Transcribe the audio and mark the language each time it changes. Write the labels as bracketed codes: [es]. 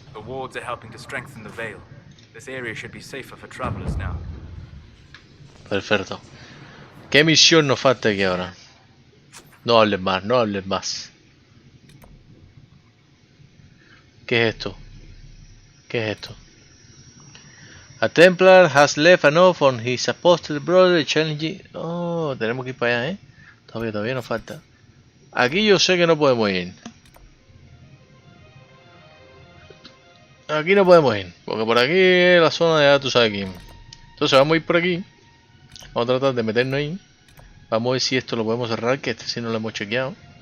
[en] The wards are helping to strengthen the veil. This area should be safer for travelers now. [es] Perfecto. ¿Qué misión nos falta aquí ahora? No hables más, no hables más. ¿Qué es esto? ¿Qué es esto? [en] A Templar has left a note on his apostate brother challenging... [es] Oh, tenemos que ir para allá, ¿eh? Todavía nos falta. Aquí yo sé que no podemos ir. Aquí no podemos ir, porque por aquí es la zona de ya tú sabes quién. Entonces vamos a ir por aquí. Vamos a tratar de meternos ahí. Vamos a ver si esto lo podemos cerrar, que este sí no lo hemos chequeado.